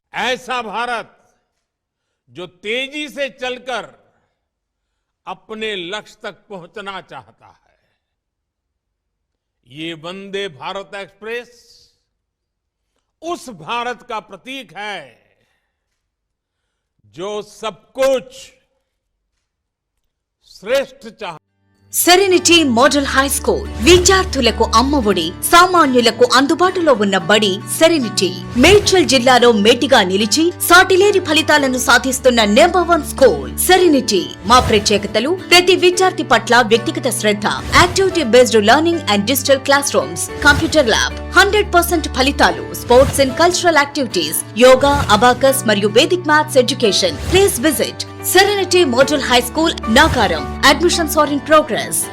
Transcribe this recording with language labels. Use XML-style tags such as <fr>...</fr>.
<hi>ऐसा भारत जो तेजी से चलकर अपने लक्ष्य तक पहुंचना चाहता है। ये वंदे भारत एक्सप्रेस उस भारत का प्रतीक है जो सब कुछ श्रेष्ठ चाहता है।</hi> <te>సెరెనిటీ మోడల్ హై స్కూల్ విద్యార్థులకు అమ్మఒడి, సామాన్యులకు అందుబాటులో ఉన్న బడి సెరెనిటీ. మేడ్చల్ జిల్లాలో మేటిగా నిలిచి సాటిలేని ఫలితాలను సాధిస్తున్న నంబర్ 1 స్కూల్ సెరెనిటీ. మా ప్రత్యేకతలు ప్రతి విద్యార్థి పట్ల వ్యక్తిగత శ్రద్ధ, activity based learning and digital class rooms, computer lab, 100% ఫలితాలు, sports and cultural activities, yoga, abacus మరియు Vedic maths education. Please visit</te> <en>Serenity Model High School, Nagaram. Admissions are in progress.</en>